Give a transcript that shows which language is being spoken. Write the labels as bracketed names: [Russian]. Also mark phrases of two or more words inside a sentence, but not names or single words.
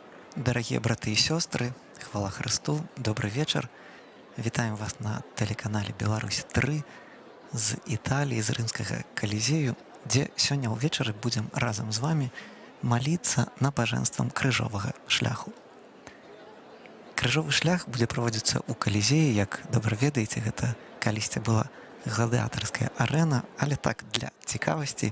[Russian] Дорогие браты и сестры, хвала Христу, добрый вечер. [Belarusian] Вітаем вас на тэлеканале Беларусь-3 з Італіі, з рымскага калізею, дзе сёння ўвечары будзем разам з вами маліцца набажэнствам крыжовага шляху. Крыжовы шлях будзе праводзіцца ў калізеі, як добра ведаеце, гэта калісьці была гладыятарская арэна, але так для цікавасці.